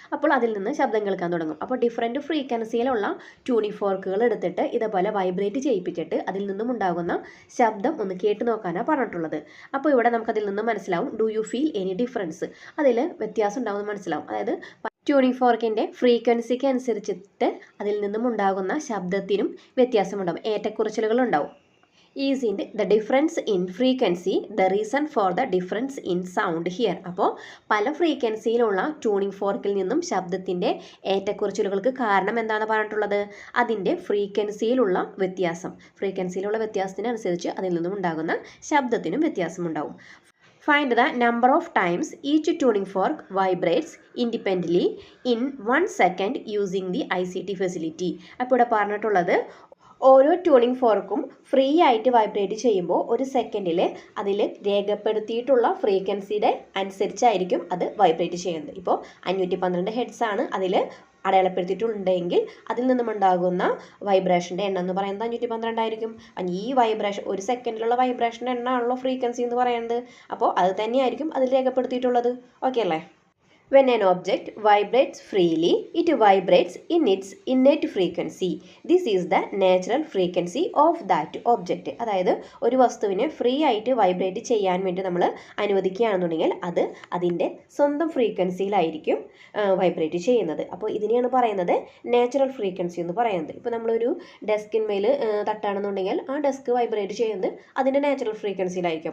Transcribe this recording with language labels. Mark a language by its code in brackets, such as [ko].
[ml] അപ്പോൾ അതിൽ നിന്ന് ശബ്ദം കേൾക്കാൻ തുടങ്ങും. അപ്പോൾ ഡിഫറെൻറ്റ് ഫ്രീക്വൻസിയിലുള്ള ട്യൂണിംഗ് ഫോർക്കുകൾ എടുത്തിട്ട് ഇതേപോലെ വൈബ്രേറ്റ് ചെയ്യിപ്പിച്ചിട്ട് അതിൽ നിന്നും ഉണ്ടാകുന്ന ശബ്ദം ഒന്ന് കേട്ട് നോക്കാനാണ് പറഞ്ഞിട്ടുള്ളത്. അപ്പോൾ ഇവിടെ നമുക്കതിൽ നിന്ന് മനസ്സിലാവും [en] do you feel any difference, [ml] അതിൽ വ്യത്യാസം ഉണ്ടാകുമെന്ന് മനസ്സിലാവും. അതായത് ട്യൂണിംഗ് ഫോർക്കിൻ്റെ ഫ്രീക്വൻസിക്ക് അനുസരിച്ചിട്ട് അതിൽ നിന്നും ഉണ്ടാകുന്ന ശബ്ദത്തിനും വ്യത്യാസമുണ്ടാകും, ഏറ്റക്കുറച്ചിലുകൾ ഉണ്ടാവും. [en] Is in the difference in frequency the reason for the difference in sound here. [ml] അപ്പോൾ പല ഫ്രീക്വൻസിയിലുള്ള ട്യൂണിംഗ് ഫോർക്കിൽ നിന്നും ശബ്ദത്തിൻ്റെ ഏറ്റക്കുറച്ചിലുകൾക്ക് കാരണം എന്താണെന്ന് പറഞ്ഞിട്ടുള്ളത്, അതിൻ്റെ ഫ്രീക്വൻസിയിലുള്ള വ്യത്യാസം. ഫ്രീക്വൻസിയിലുള്ള വ്യത്യാസത്തിനനുസരിച്ച് അതിൽ നിന്നും ഉണ്ടാകുന്ന ശബ്ദത്തിനും വ്യത്യാസമുണ്ടാകും. [en] Find the number of times each tuning fork vibrates independently in 1 second using the ICT facility. [ml] അപ്പോൾ ഇവിടെ പറഞ്ഞിട്ടുള്ളത് ഓരോ ട്യൂണിംഗ് ഫോർക്കും ഫ്രീ ആയിട്ട് വൈബ്രേറ്റ് ചെയ്യുമ്പോൾ ഒരു സെക്കൻഡിൽ അതിൽ രേഖപ്പെടുത്തിയിട്ടുള്ള ഫ്രീക്വൻസിയുടെ അനുസരിച്ചായിരിക്കും അത് വൈബ്രേറ്റ് ചെയ്യുന്നത്. ഇപ്പോൾ 512 ഹെർട്സ് ആണ് അതിൽ അടയാളപ്പെടുത്തിയിട്ടുണ്ടെങ്കിൽ അതിൽ നിന്നും ഉണ്ടാകുന്ന വൈബ്രേഷൻ്റെ എണ്ണം എന്ന് പറയുന്നത് 512 ആയിരിക്കും. ഈ വൈബ്രേഷൻ ഒരു സെക്കൻഡിലുള്ള വൈബ്രേഷൻ്റെ എണ്ണമാണല്ലോ ഫ്രീക്വൻസി എന്ന് പറയുന്നത്. അപ്പോൾ അത് തന്നെയായിരിക്കും അതിൽ രേഖപ്പെടുത്തിയിട്ടുള്ളത്. ഓക്കെ അല്ലേ. [en] When an object vibrates freely, it vibrates in its innate frequency. This is the natural frequency of that object. [ml] അതായത് ഒരു വസ്തുവിനെ ഫ്രീ ആയിട്ട് വൈബ്രേറ്റ് ചെയ്യാൻ വേണ്ടി നമ്മൾ അനുവദിക്കുകയാണെന്നുണ്ടെങ്കിൽ അത് അതിൻ്റെ സ്വന്തം ഫ്രീക്വൻസിയിലായിരിക്കും വൈബ്രേറ്റ് ചെയ്യുന്നത്. അപ്പോൾ ഇതിനെയാണ് പറയുന്നത് നാച്ചുറൽ ഫ്രീക്വൻസി എന്ന് പറയുന്നത്. ഇപ്പോൾ നമ്മളൊരു ഡെസ്കിന്മേൽ തട്ടാണെന്നുണ്ടെങ്കിൽ ആ ഡെസ്ക് വൈബ്രേറ്റ് ചെയ്യുന്നത് അതിൻ്റെ നാച്ചുറൽ ഫ്രീക്വൻസിയിലായിരിക്കും.